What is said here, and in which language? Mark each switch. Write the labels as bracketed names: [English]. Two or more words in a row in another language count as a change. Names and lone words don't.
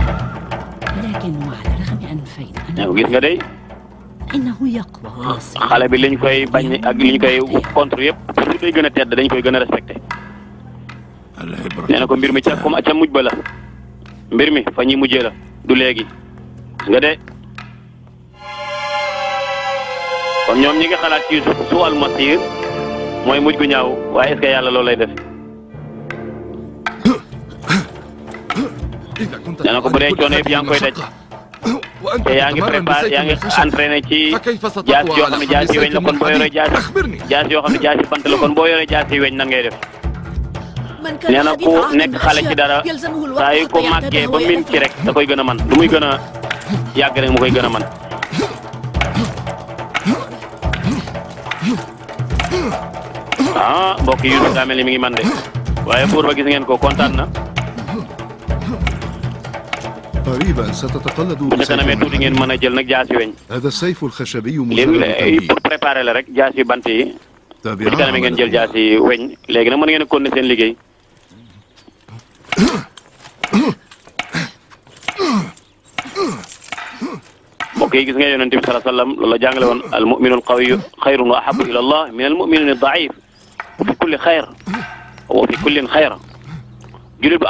[Wolof] gis nga day xale bi liñ koy bañ ak liñ koy contre yëpp pour ñu koy gën a tedd dañ koy gën a respecté nee na ko mbir mi ca mujj ba la mbir mi fa ñuy mujjee la du léegi gis nga de kon ñoom ñi nga xalaat ci Yuusuf su al masir mooy mujj gu ñaaw waaye [French] est-ce que [Wolof] yàlla loolu lay def nee na ko bu dee coono yëpp yaa ngi koy daj te yaa ngi préparé yaa ngi entraîné ci jaas yoo xam ne jaas yi weñ la kon boo yoree jaas yoo xam ne jaas yi bant la kon boo yoree jaas yi weñ nan ngay def nee na ku nekk xale ci dara saa yu ko màggee ba min ci rek da koy gën a man lu muy gën a yàgg rek mu koy gën a man mbokk yi daa mel ni mi ngi man de waaye buur ba gis ngeen ko kontaan na [Arabic] قريبا ستتقلد [Wolof] tuuti ngeen mën a jël nag jaasi weñ [Arabic] هذا السيف الخشبي [Wolof] léegi [French] pour préparer [Wolof] la rek jaasi bant yi bu ci kanam ngeen jël jaasi weñ léegi nag mën ngeen a continuer seen liggéey mbokk yi gis nga yonent bi [Arabic] صلى الله عليه وسلم [Wolof] loolu la jàngale woon [Arabic] المؤمن القوي خير وأحب إلى الله من المؤمن الضعيف وفي كل خير وفي كل خير [Wolof] jullit bu